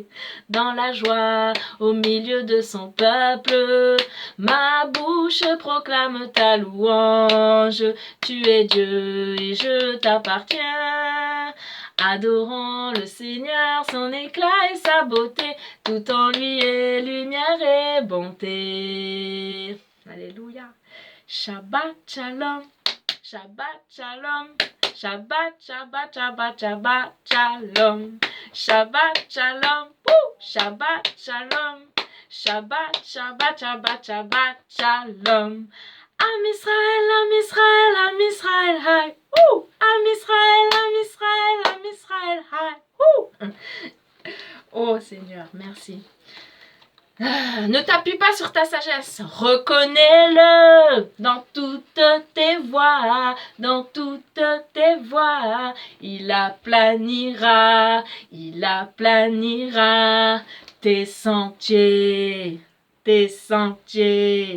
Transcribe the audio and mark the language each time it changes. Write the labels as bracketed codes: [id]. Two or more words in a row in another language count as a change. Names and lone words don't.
[fr] Dans la joie, au milieu de son peuple, ma bouche proclame ta louange. Tu es Dieu et je t'appartiens. Adorons le Seigneur, son éclat et sa beauté, tout en lui est lumière et bonté. Alléluia. [he] שבת שלום, שבת שלום, שבת, שבת, שבת, שבת שלום, שבת שלום, שבת שלום, שבת, שבת, שבת, שבת שלום. עם ישראל, עם ישראל, עם ישראל, חי. עם ישראל, עם ישראל, עם ישראל, חי. [fr] Oh Seigneur, merci. Ne t'appuie pas sur ta sagesse, reconnais-le dans toutes tes voies, dans toutes tes voies. Il aplanira tes sentiers, tes sentiers.